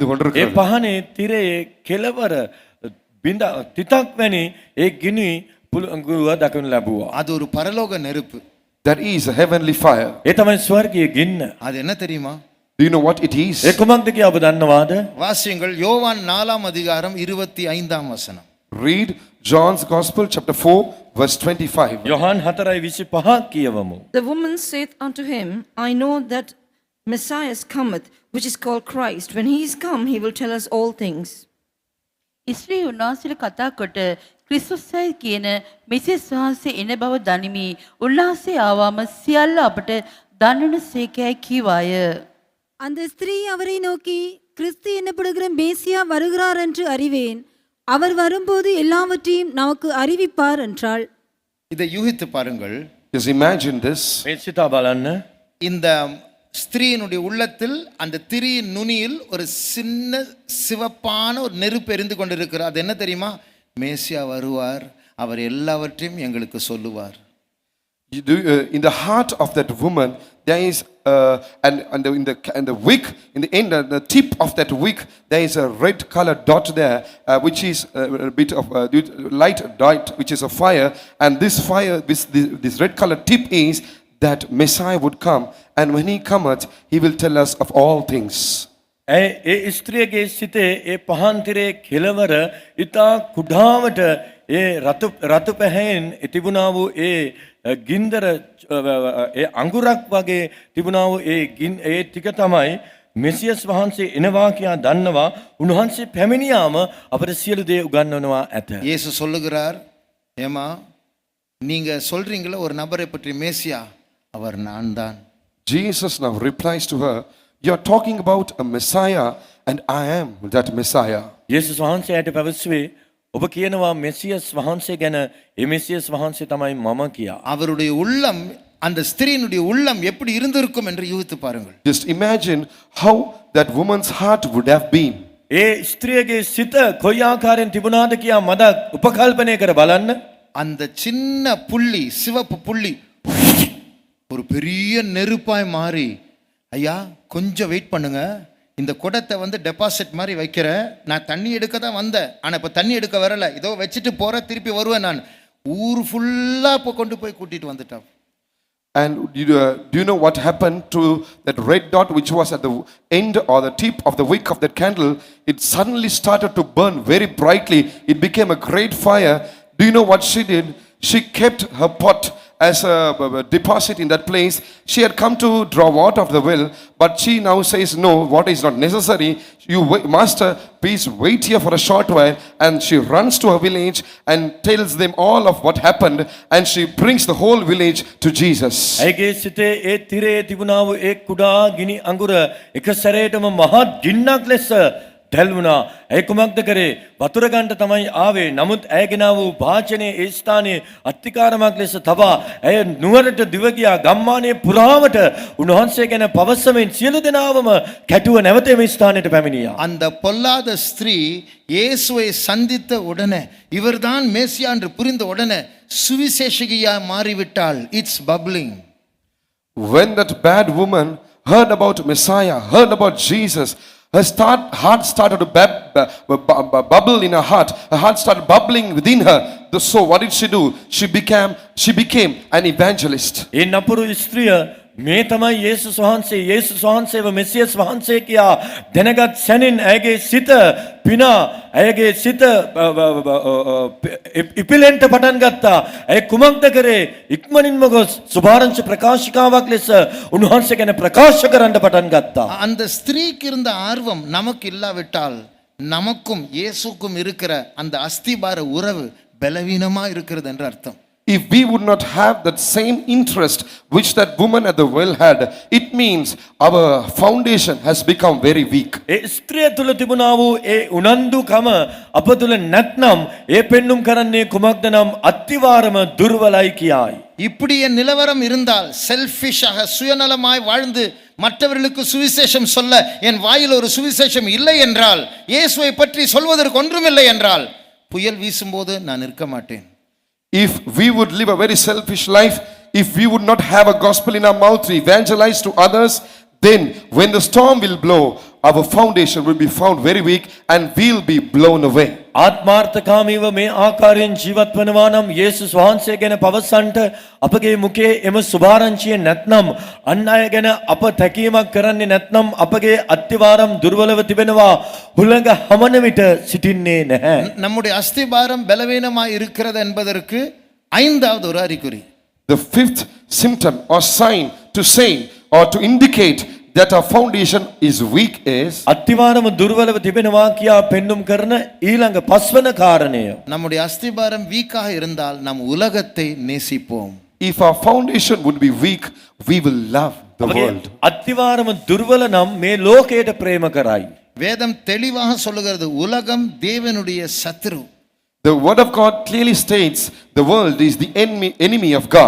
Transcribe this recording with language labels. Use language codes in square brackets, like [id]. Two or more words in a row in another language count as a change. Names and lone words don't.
[si] ඒ [ta] கொண்டிருக்கிறது. [si] පහනේ තිරයේ කෙළවර බිඳ තිතක් වැනි ඒ ගිනි පුළඟුව දකිනු ලැබුවා. [ta] அது ஒரு பரலோக நெருப்பு. [en] That is a heavenly fire. [si] ඒ තමයි ස්වර්ගීය ගින්න. [ta] அது என்ன தெரியுமா? [en] Do you know what it is? [si] ඒ කුමක්ද කියලා ඔබ දන්නවාද? [ta] வாசியுங்கள் யோவான் 4ஆம் அதிகாரம் 25ஆம் வசனம். [en] Read John's Gospel chapter 4 verse 25. [si] යොහන් 4:25 කියවමු. [en] The woman saith unto him, I know that Messiah cometh, which is called Christ. When he is come, he will tell us all things. [si] ඉස්රී උන්වහන්සේට කතා කොට ක්‍රිස්තුස්යි කියන මෙසියස් වහන්සේ එන බව දනිමි. උන්වහන්සේ ආවම සියල්ල අපට දන්නන සේකයි කීවාය. [ta] அந்த ஸ்திரீ அவரை நோக்கி, கிறிஸ்து என்னப்படுகிற மேசியா வருகிறார் என்று அறிவேன். அவர் வரும்போது எல்லாவற்றையும் நமக்கு அறிவிப்பார் என்றாள். இதை யூகித்து பாருங்கள். [en] Just imagine this. [si] මේ සිතා බලන්න. [ta] இந்த ஸ்திரீயினுடைய உள்ளத்தில் அந்த திரியின் நுனியில் ஒரு சின்ன சிவப்பான ஒரு நெருப்பு எரிந்து கொண்டிருக்கிறது. அது என்ன தெரியுமா? மேசியா வருவார், அவர் எல்லாவற்றையும் எங்களுக்கு சொல்லுவார். [en] You do, in the heart of that woman there is in the wick, in the end, the tip of that wick, there is a red colored dot there, which is a bit of light dot, which is a fire, and this fire, this red colored tip is that Messiah would come, and when he cometh, he will tell us of all things. [si] ඒ ස්ත්‍රියගේ සිතේ ඒ පහන් තිරේ කෙළවර ඊතා කුඩාවට ඒ රතු පැහැයෙන් තිබුණා වූ ඒ ගින්දර ඒ අඟුරක් වගේ තිබුණා වූ ඒ ටික තමයි මෙසියස් වහන්සේ එනවා කියා දන්නවා. උන්වහන්සේ පැමිණියාම අපට සියලු දේ උගන්වනවා ඇත. [ta] இயேசு சொல்லுகிறார், ஏமா நீங்க சொல்றீங்களா ஒரு நபரை பற்றி மேசியா, அவர் நான் தான். [en] Jesus now replies to her, you are talking about a Messiah, and I am that Messiah. [si] යේසුස් වහන්සේ ඇයට පැවසුවේ, ඔබ කියනවා මෙසියස් වහන්සේ ගැන, ඒ මෙසියස් වහන්සේ තමයි මම කියා. [ta] அவருடைய உள்ளம், அந்த ஸ்திரீயினுடைய உள்ளம் எப்படி இருந்திருக்கும் என்று யூகித்து பாருங்கள். [en] Just imagine how that woman's heart would have been. [si] ඒ ස්ත්‍රියගේ සිත කොයි ආකාරයෙන් තිබුණාද කියා මද උපකල්පනය කර බලන්න. [ta] அந்த சின்ன புள்ளி, சிவப்பு புள்ளி ஒரு பெரிய நெருப்பாய் மாறி, ஐயா கொஞ்சம் வெயிட் பண்ணுங்க, இந்த குடத்தை வந்து டெபாசிட் மாதிரி வைக்கிறேன், நான் தண்ணி எடுக்க தான் வந்தேன், ஆனால் இப்போ தண்ணி எடுக்க வரல, இதோ வச்சுட்டு போகிறேன், திருப்பி வருவேன் நான். ஊர் ஃபுல்லாக இப்போ கொண்டு போய் கூட்டிகிட்டு வந்துட்டான். [en] And do you know what happened to that red dot which was at the end or the tip of the wick of that candle? It suddenly started to burn very brightly. It became a great fire. Do you know what she did? She kept her pot as a deposit in that place. She had come to draw water of the well, but she now says, no, water is not necessary. You master, please wait here for a short while. And she runs to her village and tells them all of what happened, and she brings the whole village to Jesus. [si] ඇයගේ සිතේ ඒ තිරේ තිබුණා වූ ඒ කුඩා ගිනි අඟුර එක සැරේටම මහත් ගින්නක් ලෙස දැල් වුණා. ඒ කුමක්ද කරේ? වතුර ගන්න තමයි ආවේ. නමුත් ඇය ගෙනා වූ වාචනේ ඒ ස්ථානයේ අත්තිකාරමක් ලෙස තබා ඇය නුවරට දිව ගියා. ගම්මානයේ පුරාවට උන්වහන්සේ ගැන පවසමින් සියලු දෙනාවම කැටුව නැවත මේ ස්ථානයට පැමිණියා. [ta] அந்த பொல்லாத ஸ்திரீ இயேசுவை சந்தித்த உடனே இவர்தான் மேசியா என்று புரிந்த உடனே சுவிசேஷகியா மாறிவிட்டாள். [en] it's bubbling. When that bad woman heard about Messiah, heard about Jesus, her heart started to bubble in her heart. Her heart started bubbling within her. So what did she do? She became an evangelist. [si] ඒ නපුරු ස්ත්‍රිය මේ තමයි යේසුස් වහන්සේව මෙසියස් වහන්සේ කියා දැනගත් සැනින් ඇයගේ සිත පිනා ඇයගේ සිත ඉපිලෙන්ට පටන් ගත්තා. ඇය කුමක්ද කරේ? ඉක්මනින්ම ගොස් සුභාරංචි ප්‍රකාශිකාවක් ලෙස උන්වහන්සේ ගැන ප්‍රකාශ කරන්න පටන් ගත්තා. [ta] அந்த ஸ்திரீக்கு இருந்த ஆர்வம் நமக்கு இல்லாவிட்டால் நமக்கும் இயேசுக்கும் இருக்கிற அந்த அஸ்திபார உறவு பலவீனமா இருக்கிறது என்று அர்த்தம். [en] If we would not have that same interest which that woman at the well had, it means our foundation has become very weak. [si] ඒ ස්ත්‍රිය තුල තිබුණා වූ ඒ උනන්දුකම අප තුල නැත්නම් ඒ පෙන්눔 කරන්නේ කුමක්ද නම් අත්තිවාරම දුර්වලයි කියයි. [ta] இப்படி என் நிலவரம் இருந்தால் செல்ஃபிஷாக சுயநலமாய் வாழ்ந்து மற்றவர்களுக்கு சுவிசேஷம் சொல்ல என் வாயில் ஒரு சுவிசேஷம் இல்லை என்றால், இயேசுவை பற்றி சொல்வதற்கு ஒன்றுமில்லை என்றால், புயல் வீசும்போது நான் இருக்க மாட்டேன். [en] If we would live a very selfish life, if we would not have a gospel in our mouth to evangelize to others, then when the storm will blow, our foundation will be found very weak and we'll be blown away. [si] ආත්මාර්ථකාමීව මේ ආකාරයෙන් ජීවත් වෙනවා නම් යේසුස් වහන්සේ ගැන පවසන්නට අපගේ මුඛයේ එම සුභාරංචිය නැත්නම් අන් අය ගැන අප තැකීමක් කරන්නේ නැත්නම් අපගේ අත්තිවාරම් දුර්වලව තිබෙනවා. හුළඟ හමන විට සිටින්නේ නැහැ. [ta] நம்முடைய அஸ்திபாரம் பலவீனமாய் இருக்கிறது என்பதற்கு ஐந்தாவது ஒரு அறிகுறி. [en] The fifth symptom or sign to say or to indicate that our foundation is weak is [si] අත්තිවාරම දුර්වලව තිබෙනවා කියා පෙන්눔 කරන ඊළඟ පස්වන කාරණය. [ta] நம்முடைய அஸ்திபாரம் வீக்காக இருந்தால் நம் உலகத்தை நேசிப்போம். [en] if our foundation would be weak, we will love the world. [si] අත්තිවාරම දුර්වල නම් මේ ලෝකයට ප්‍රේම කරයි. [ta] வேதம் தெளிவாக சொல்லுகிறது, உலகம் தேவனுடைய சத்துரு. [en] The word of God clearly states the world is the enemy of God.